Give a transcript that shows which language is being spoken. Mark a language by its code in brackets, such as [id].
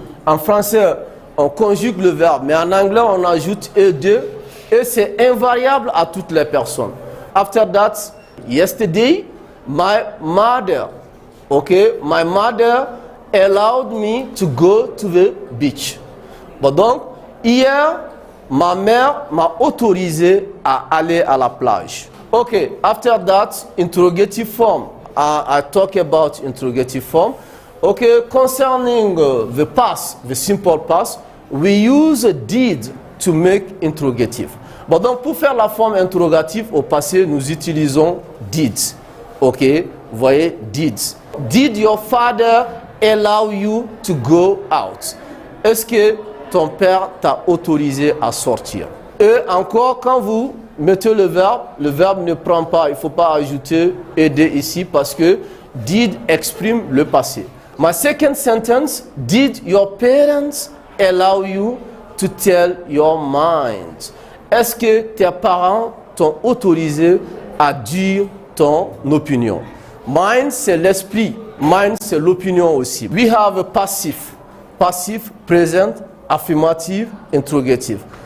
[fr] En français, on conjugue le verbe, mais en anglais, on ajoute E2 et c'est invariable à toutes les personnes. [en] After that, yesterday, my mother, my mother allowed me to go to the beach. [fr] Bon, donc, hier, ma mère m'a autorisé à aller à la plage. [en] Okay, after that, interrogative form. I talk about interrogative form. Okay, concerning the past, the simple past, we use did to make interrogative. [fr] Bon, donc pour faire la forme interrogative au passé, nous utilisons did. Ok, vous voyez, did. [en] Did your father allow you to go out? [fr] Est-ce que ton père t'a autorisé à sortir? Et encore, quand vous mettez le verbe ne prend pas, il ne faut pas ajouter ed ici parce que did exprime le passé. [en] My second sentence, did your parents allow you to tell your mind? [fr] Est-ce que tes parents t'ont autorisé à dire ton opinion? Mind, c'est l'esprit. Mind, c'est l'opinion aussi. [en] We have a passive. Passive, present, affirmative, interrogative.